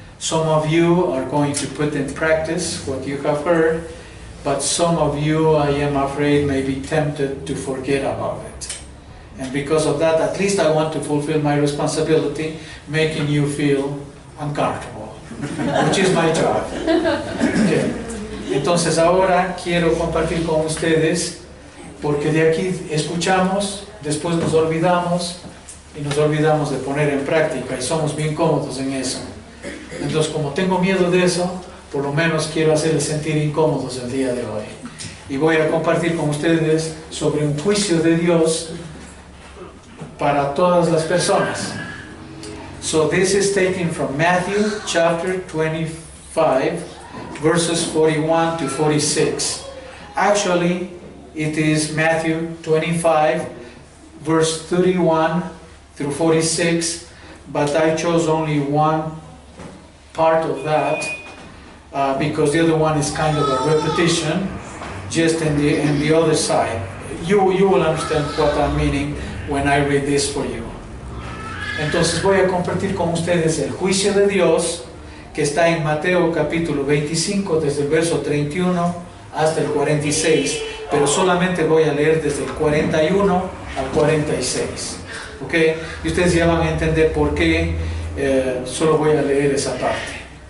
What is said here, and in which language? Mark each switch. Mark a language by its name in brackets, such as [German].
[English] Some of you are going to put in practice what you have heard, but some of you, I am afraid, may be tempted to forget about it. And because of that, at least I want to fulfill my responsibility, making you feel uncomfortable, which is my job. Okay. [Spanish] Entonces ahora quiero compartir con ustedes, porque de aquí escuchamos, después nos olvidamos, y nos olvidamos de poner en práctica, y somos bien cómodos en eso. Entonces, como tengo miedo de eso, por lo menos quiero hacerles sentir incómodos el día de hoy. Y voy a compartir con ustedes sobre un juicio de Dios para todas las personas. [English] So this is taken from Matthew chapter 25, verses 41 to 46. Actually, it is Matthew 25, verse 31 through 46, but I chose only one part of that because the other one is kind of a repetition, just in the other side. You will understand what I'm meaning when I read this for you. [Spanish] Entonces voy a compartir con ustedes el juicio de Dios que está en Mateo capítulo 25 desde el verso 31 hasta el 46, pero solamente voy a leer desde el 41 al 46. ¿Ok? Y ustedes ya van a entender por qué solo voy a leer esa parte.